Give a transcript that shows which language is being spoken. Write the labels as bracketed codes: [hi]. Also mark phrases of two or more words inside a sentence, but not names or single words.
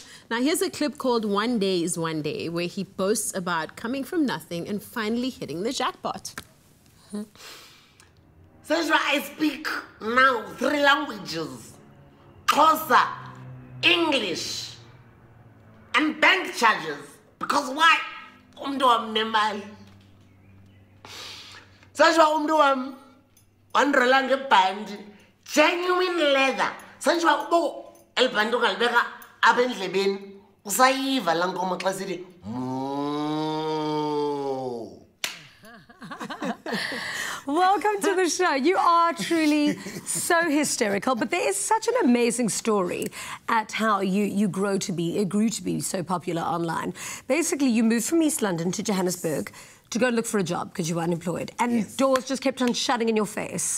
[en] Now, here's a clip called One Day is One Day, where he boasts about coming from nothing and finally hitting the jackpot. That's why I speak now 3 languages. Xhosa, English, and bank charges. Because why? [xh] Umntu wam nemali. [en] That's why [xh] umntu wam wanrola ngebhandi, [en] genuine leather. That's why [xh] ubo elibhandi ungalibeka apha endlebeni usayiva laa nkomo xa sithi [en] Welcome to the show. You are truly so hysterical, but there is such an amazing story at how you grew to be so popular online. Basically, you moved from East London to Johannesburg to go look for a job because you were unemployed, and doors just kept on shutting in your face.